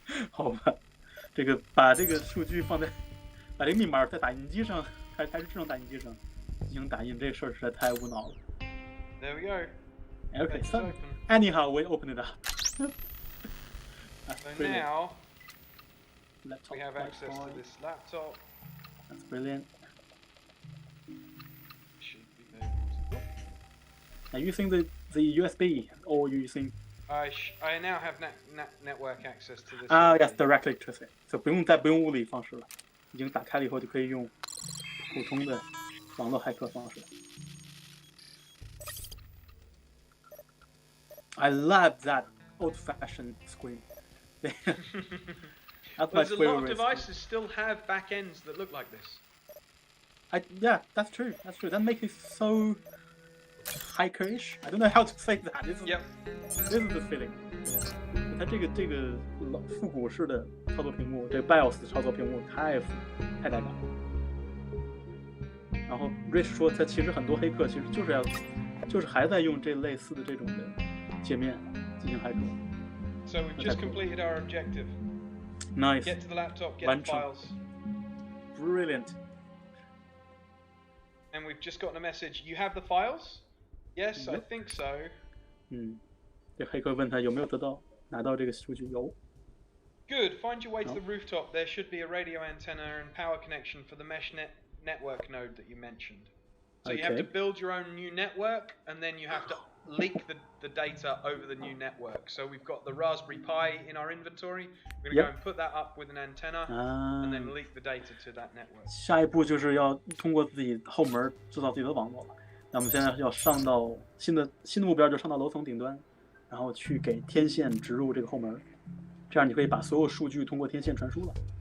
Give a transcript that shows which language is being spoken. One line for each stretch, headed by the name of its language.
Chinese: 好吧，把这个数据把这个密码在打印机上，还是智能打印机上进行打印，这事儿实在太无脑了。
English: There we go. Okay, so anyhow, we open it up. So now we have access to this laptop. That's brilliant. Should be able to. Are you using the USB or you using? I now have network access to this. Yes, directly to it.
Chinese: So 不用物理方式了，已经打开了以后就可以用普通的网络骇客方式。
English: I love that old-fashioned screen. That's my favorite. A lot of devices still have back ends that look like this. Yeah, that's true. That's true. That makes it so hackerish. I don't know how to say that. This is the feeling.
Chinese: 它这个复古式的操作屏幕，这个 BIOS 的操作屏幕太带感了。然后 Rich 说，他其实很多黑客其实就是还在用这类似的这种的界面进行骇客。
English: So we've just completed our objective. Nice. Get to the laptop, get the files. Brilliant. And we've just gotten a message. You have the files? Yes, I think so.
Chinese: 这黑客问他有没有拿到这个数据，有。
English: Good. Find your way to the rooftop. There should be a radio antenna and power connection for the mesh network node that you mentioned. So you have to build your own new network, and then you have to leak the data over the new network. So we've got the Raspberry Pi in our inventory. We're going to go and put that up with an antenna, and then leak the data to that network.
Chinese: 下一步就是要通过自己后门制造自己的网络了。那我们现在要上到新的目标，就上到楼层顶端，然后去给天线植入这个后门，这样你可以把所有数据通过天线传输了。